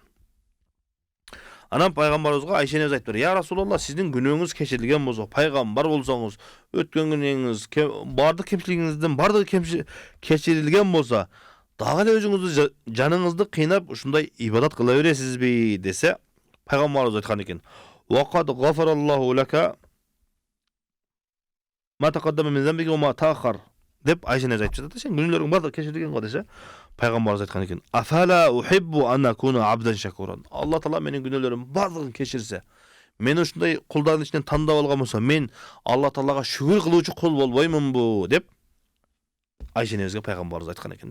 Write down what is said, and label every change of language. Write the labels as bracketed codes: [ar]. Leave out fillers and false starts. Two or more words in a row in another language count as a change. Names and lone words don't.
[ky] Анан пайгамбарыбызга Айша энебиз айтып, [ar] "يا رسول الله, [ky] сиздин күнөөңүз кечирилген болсо, пайгамбар болсоңуз, өткөн күнөөңүз, бардык кемчилигиңиздин бардыгы кечирилген болсо, дагы эле өзүңүздү жаныңызды кыйнап ушундай ибадат кыла бересизби?" десе, пайгамбарыбыз айткан экен: [ar] "وقد غفر الله لك ما تقدم من ذنبك وما تأخر" [ky] деп Айша энебиз айтып жатат. Сен күнөөлөрүң бардыгы кечирилген го десе, пайгамбарыбыз айткан экен: [ar] "أفلا أحب أن أكون عبدا شكورا." [ky] Алла Таала менин күнөөлөрүм бардыгын кечирсе, мени ушундай кулдардын ичинен тандап алган болсо, мен Алла Таалага шүгүр кылуучу кул болбоймунбу деп Айша энебизге пайгамбарыбыз айткан экен да.